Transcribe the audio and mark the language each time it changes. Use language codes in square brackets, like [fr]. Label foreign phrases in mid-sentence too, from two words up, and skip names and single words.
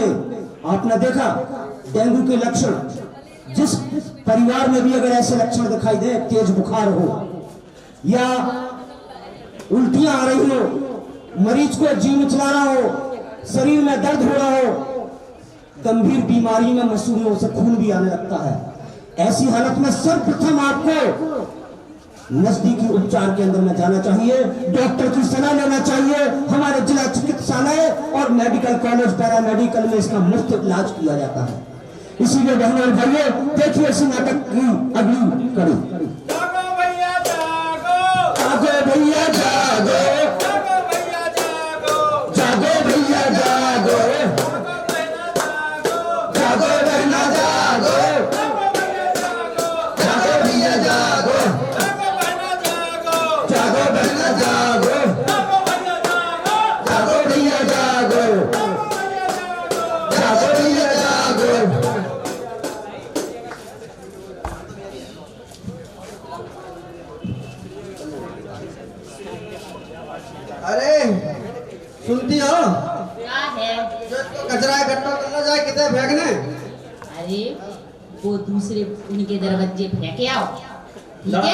[hi] आपने देखा डेंगू के लक्षण, जिस परिवार में भी अगर ऐसे लक्षण दिखाई दे, तेज बुखार हो या उल्टियां आ रही हो, मरीज को जी मिचला रहा हो, शरीर में दर्द हो रहा हो, गंभीर बीमारी में मसूड़ों से खून भी आने लगता है, ऐसी हालत में सर्वप्रथम आपको नजदीकी उपचार केंद्र में जाना चाहिए, डॉक्टर की सलाह लेना चाहिए। हमारे जिला चिकित्सालय और मेडिकल कॉलेज पैरामेडिकल में इसका मुफ्त इलाज किया जाता है। इसीलिए बहनों और भाइयों, देखिए इस नाटक की अगली कड़ी। जागो भैया जागो, जागो भैया जागो, जागो भैया जागो, जागो भैया जागो, जागो बहना जागो, जागो भैया जागो, जागो बहना जागो, जागो भैया जागो, जागो भैया जागो, जागो भैया जागो, जागो भैया जागो। अरे सुनती हो? क्या है? जो इसको कचरा इकट्ठा करना जाए कितने फेंकने? अरे वो दूसरे उनके दरवाजे फेंके आओ, ठीक है?